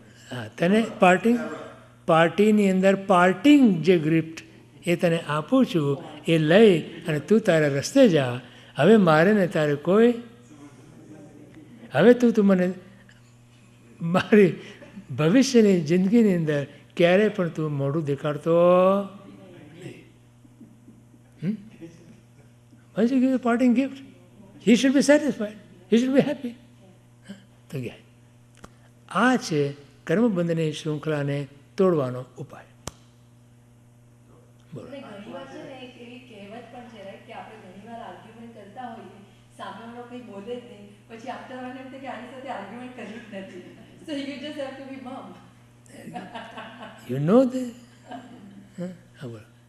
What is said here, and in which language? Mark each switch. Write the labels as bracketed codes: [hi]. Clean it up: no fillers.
[gu] હા, તને પાર્ટીની અંદર પાર્ટિંગ જે ગિફ્ટ એ તને આપું છું, એ લઈ અને તું તારા રસ્તે જા. હવે મારે ને તારે કોઈ, હવે તું મને મારી ભવિષ્યની જિંદગીની અંદર ક્યારેય પણ તું મોઢું દેખાડતો નહીં. [en] Once you give a parting gift, he should be satisfied, he should be happy. [gu] તો ગયા. આ છે કર્મબંધની શૃંખલાને તોડવાનો ઉપાય. બોલો. અને ઘણીવાર છે ને એક એવી કહેવત પણ છે રાઈટ કે આપણે ઘણીવાર આર્ગ્યુમેન્ટ કરતા હોઈએ, સામેવાળો કંઈ બોલે જ નહીં, પછી [en] after one [gu] એમ થાય કે આની સાથે આર્ગ્યુમેન્ટ કરવી જ નથી. [en] So you just have to be mum. You know the [gu] હા બોલો.